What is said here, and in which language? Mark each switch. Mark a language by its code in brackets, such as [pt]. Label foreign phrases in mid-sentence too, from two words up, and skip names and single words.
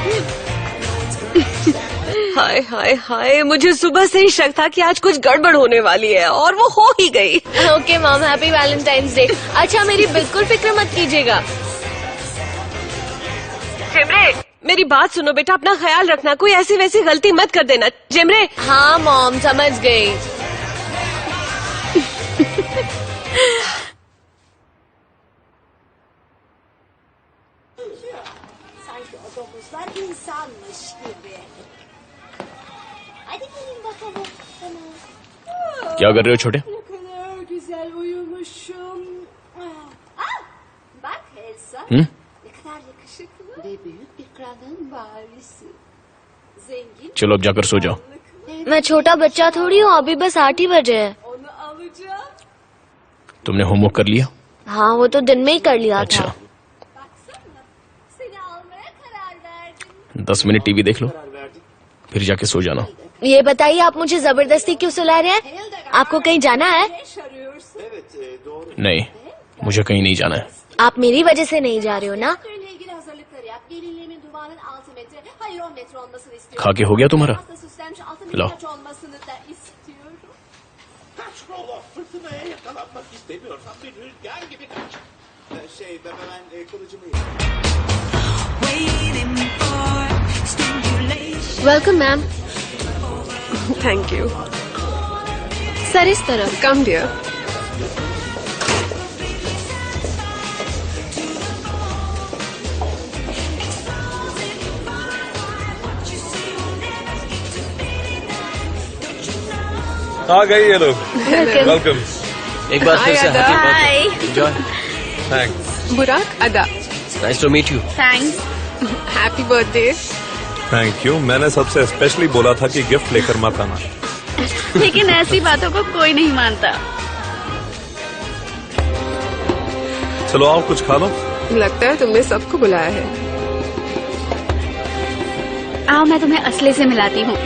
[hi] हाय हाय हाय, मुझे सुबह से ही शक था कि आज कुछ गड़बड़ होने वाली है और वो हो ही गई। [en] OK mom, happy Valentine's Day. [hi] अच्छा मेरी बिल्कुल फिक्र मत कीजिएगा। जेमरे मेरी बात सुनो बेटा, अपना ख्याल रखना, कोई ऐसी वैसी गलती मत कर देना। जेमरे। हाँ मॉम, समझ गई। [tr] Sanki o domuzlar insanmış gibi. Hadi gelin bakalım. Tamam. [hi] क्या कर रहे हो छोटे? [tr] Ne kadar güzel uyumuşum. Bak Elsa. Ne kadar yakışıklı. Ve büyük bir kralın varisi. Zengin. [hi] चलो अब जाकर सो जाओ। मैं छोटा बच्चा थोड़ी हूँ, अभी बस 8 ही बजे है। [tr] Onu alacağım. [hi] तुमने होमवर्क कर लिया? हाँ वो तो दिन में ही कर लिया अच्छा, था। [tr] Baksana. Seni almaya karar verdim. [hi] 10 मिनट टीवी देख लो, फिर जाके सो जाना। ये बताइए आप मुझे जबरदस्ती क्यों सुला रहे हैं? आपको कहीं जाना है? [tr] Eş arıyorsun. [hi] नहीं, मुझे कहीं नहीं जाना है। आप मेरी वजह से नहीं जा रहे हो ना? [tr] Düğünle ilgili hazırlıkları yap. Gelinliğimin duvağının 6 metre, hayır 10 metre olmasını istiyorum. [hi] खा के हो गया तुम्हारा? [tr] Pasta süslenmiş altın Alo. birkaç olmasını da istiyorum. Kaç oğlum, fırtınaya yakalanmak istemiyorsan bir rüzgar gibi kaç. Ben kılıcımı [en] Welcome ma'am. Thank you. [hi] सर इस तरफ। [en] Come dear. [hi] आ गई ये लोग। वेलकम। एक बार फिर से [en] Hi, हैप्पी Ada. Birthday. Enjoy. थैंक्स। बुराक, अदा, Nice to meet you. थैंक्स। Happy birthday. Thank you. [hi] मैंने सबसे स्पेशली बोला था कि गिफ्ट लेकर मत आना। लेकिन ऐसी बातों को कोई नहीं मानता। चलो आओ कुछ खा लो। लगता है तुमने सबको बुलाया है। आओ मैं तुम्हें असले से मिलाती हूँ।